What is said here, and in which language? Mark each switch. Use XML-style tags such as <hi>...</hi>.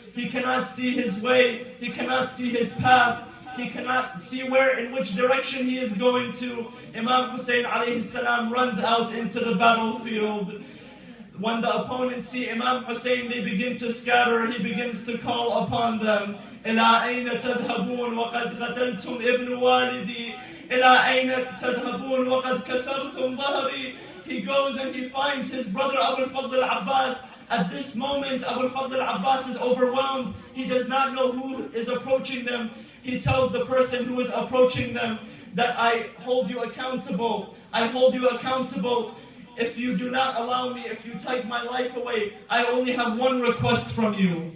<en>He cannot see his way. He cannot see his path. He cannot see in which direction he is going to. Imam Hussein alayhi salam runs out into the battlefield. When the opponents see Imam Hussein, they begin to scatter. He begins to call upon them.</en> <ar>إلى أين تذهبون وقد قتلتم ابن والدي إلى أين تذهبون وقد كسرتم ظهري.</ar> <en>He goes and he finds his brother Abu al-Fadl al-Abbas. At this moment, Abu al-Fadl al-Abbas is overwhelmed. He does not know who is approaching them. He tells the person who is approaching them that I hold you accountable. I hold you accountable. If you do not allow me, if you take my life away, I only have one request from you.</en>